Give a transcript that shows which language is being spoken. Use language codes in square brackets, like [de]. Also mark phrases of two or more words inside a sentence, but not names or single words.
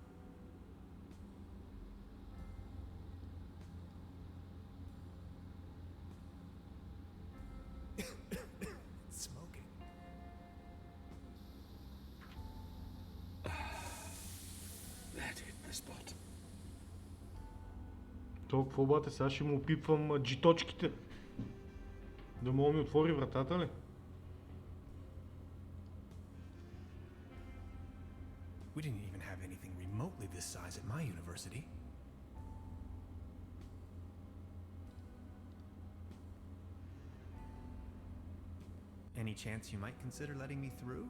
[en] It's smoking. That hit the spot. [bg] То какво бате, сега ще му пипвам джиточките. Да мога ми отвори вратата ли? [en] We didn't even have anything remotely this size at my university. Any chance you might consider letting me through?